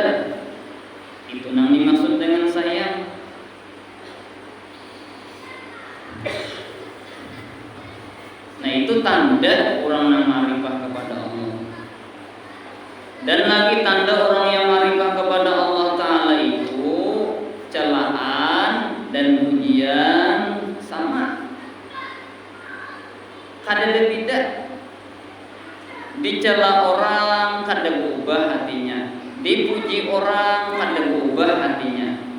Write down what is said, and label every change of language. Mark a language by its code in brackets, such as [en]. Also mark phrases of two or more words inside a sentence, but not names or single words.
[id] Itu yang dimaksud dengan sayang. Nah itu tanda orang yang marifah kepada Allah. Dan lagi tanda orang yang marifah kepada Allah Ta'ala itu celaan dan pujian sama. [bjn] Kada beda. [id] Dicela orang kada berubah hatinya, dipuji orang kada berubah hatinya.